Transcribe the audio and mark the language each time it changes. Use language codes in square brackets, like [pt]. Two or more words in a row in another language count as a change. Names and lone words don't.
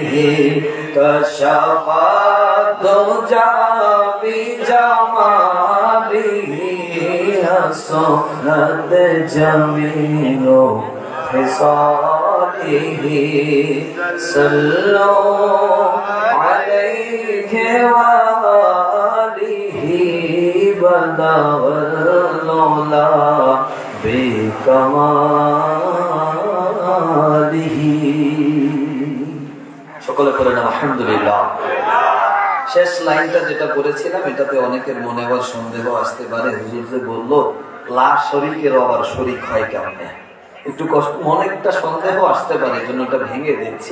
[ar] کشف الدجی بجمالہ حسنت جمیع خصالہ، صلو علیہ وآلہ بلغ العلا بکمالہ۔ [bn] সকলে পড়েন আলহামদুলিল্লাহ। শেষ লাইনটা যেটা করেছিলাম, এটাতে অনেকের মনে আবার সন্দেহ আসতে পারে, হুজুর যে বললো লা শরীকের আবার শরীক হয় কেমনে? একটু কষ্ট, অনেকটা সন্দেহ আসতে পারে, এই জন্য এটা ভেঙে দিচ্ছি।